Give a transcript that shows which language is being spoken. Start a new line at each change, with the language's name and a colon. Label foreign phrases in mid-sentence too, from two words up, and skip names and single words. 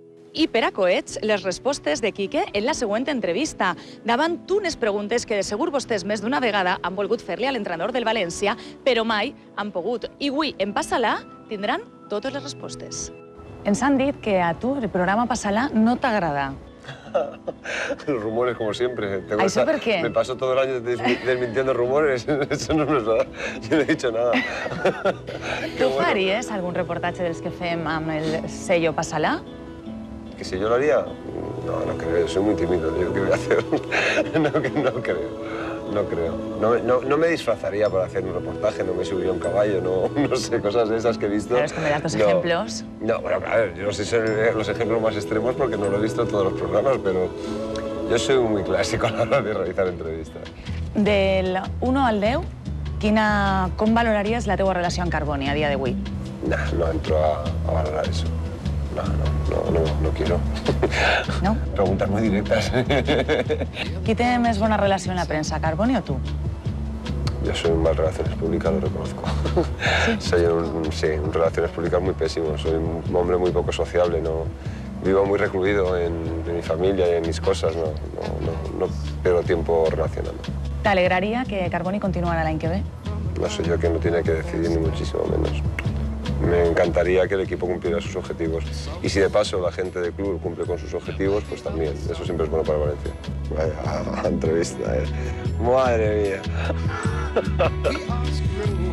Catalan: I per a coets, les respostes de Quique en la següent entrevista. Davant d'unes preguntes que de segur vostès més d'una vegada han volgut fer-li a l'entrenador del València, però mai han pogut. I avui, en Passa-la, tindran totes les respostes. Ens han dit que a tu el programa Passa-la no t'agrada.
Spanish: Los rumores, como siempre. ¿Eso por qué? Me paso todo el año desmintiendo rumores. Eso no es verdad. Yo no he dicho nada.
Catalan: Tu faries algun reportatge dels que fem amb el sello Passa-la?
Spanish: ¿Que si yo lo haría? No, no creo. Soy muy tímido. ¿Yo qué voy a hacer? No creo. No me disfrazaría para hacer un reportaje, no me subiría a un caballo, no sé, cosas de esas que he visto. Pero es que me das dos ejemplos. No, bueno, a ver, yo no sé si son los ejemplos más extremos porque no lo he visto en todos los programas, pero yo soy muy clásico a la hora de realizar entrevistas.
Catalan: Del 1 al 10, com valoraries la teua relació amb Carboni a dia d'avui?
Spanish: No entro a valorar eso. No quiero. ¿No? Preguntas muy directas.
Catalan: Qui té més bona relació en la premsa, Carboni o tu?
Spanish: Yo soy un mal relaciones públicas, lo reconozco. ¿Sí? Soy un relaciones públicas muy pésimo. Soy un hombre muy poco sociable. No, vivo muy recluido en mi familia y en mis cosas. No pierdo tiempo relacionando.
Catalan: ¿T'alegraria que Carboni continuara l'any que ve?
Spanish: No soy yo quien lo tiene que decidir, ni muchísimo menos. Me encantaría que el equipo cumpliera sus objetivos. Y si de paso la gente del club cumple con sus objetivos, pues también. Eso siempre es bueno para Valencia. Vaya entrevista, ¿eh? Madre mía.